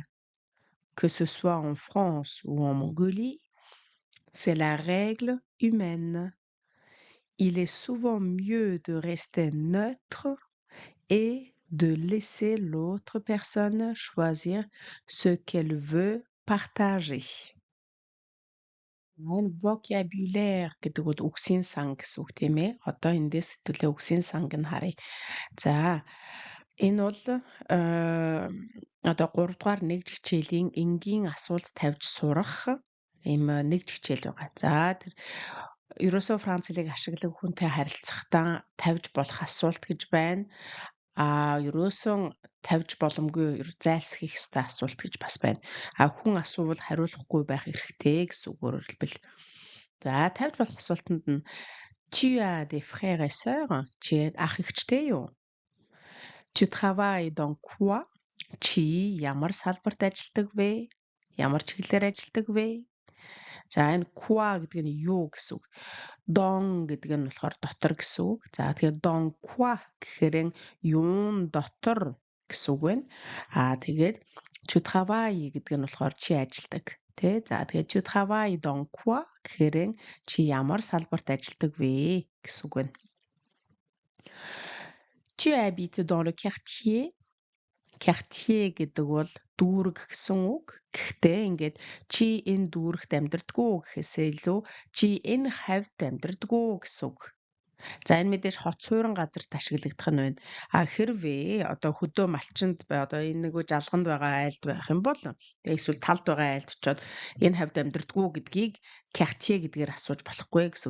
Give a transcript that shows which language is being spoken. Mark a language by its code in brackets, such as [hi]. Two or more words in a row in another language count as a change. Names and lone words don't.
[fr] Que ce soit en France ou en Mongolie, c'est la règle humaine. Il est souvent mieux de rester neutre et de laisser l'autre personne choisir ce qu'elle veut partager. [mn] Энэ vocabulaire гэдэг бол үгсийн сан гэсэн үг тийм ээ. Одоо эндээс төлөө үгсийн санг нь харъя. За энэ бол одоо 3 дугаар нэгж хичээлийн энгийн асуулт тавьж сурах ийм нэгж хичээл байгаа. За тэр ерөөсөө Франц хэлийг ашиглах хүнтэй харилцахдаа тавьж болох асуулт гэж байна. Ерөөсөн тавьж боломгүй зайлсхийх ёстой асуулт гэж бас байна. Хүн асуувал хариулахгүй байх эрхтэй гэсэн үгээр хэлбэл. За тавьж болох асуултанд нь [fr] Tu as des frères et sœurs? [mn] Чи ах эгчтэй юу? [fr] Tu travailles dans quoi? [mn] Чи ямар салбарт ажилладаг вэ? Ямар чиглэлээр ажилладаг вэ? За энэ quoi гэдэг нь юу гэсэн үг. Don гэдэг нь болохоор дотор гэсэн үг. За тэгэхээр [fr] don quoi [mn] гэхээр юун дотор гэсэн үг байна. Тэгээд [fr] tu travailles [mn] гэдэг нь болохоор чи ажилладаг. Тэ? За тэгээд [fr] tu travailles dans quoi [mn] гэхээр чи ямар салбарт ажилладаг вэ гэсэн үг байна. [fr] Tu habites dans le quartier? [mn] Quartier гэдэг бол дүүрэг гэсэн үг. Гэхдээ ингээд чи энэ дүүрэгт амьдардаггүй гэхээсээ илүү чи энэ хавьд амьдардаггүй гэсэн үг. За энэ мэдээж хот суурин газарт ашиглагдах нь байна. Хэрвээ одоо хөдөө малчинд одоо энэ нөгөө жалганд байгаа айлд байх юм бол эсвэл талд байгаа айлд очиод энэ хавьд амьдардаггүй гэдгийг quartier гэдгээр асууж болохгүй гэсэн үг.